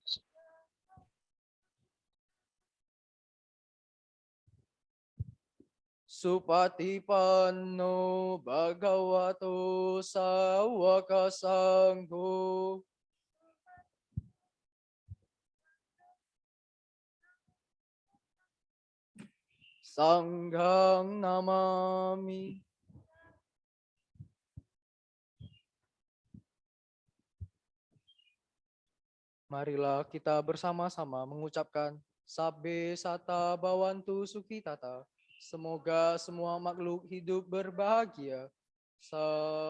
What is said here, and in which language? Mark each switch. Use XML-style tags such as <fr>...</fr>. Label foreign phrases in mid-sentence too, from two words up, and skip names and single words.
<pi>Supatipanno bhagavato sawaka sangho. Sanghang namami.</pi> <id>Marilah kita bersama-sama mengucapkan</id> <pi>Sabbe Sata Bhawantu Sukhitata.</pi> <id>Semoga semua makhluk hidup berbahagia.</id>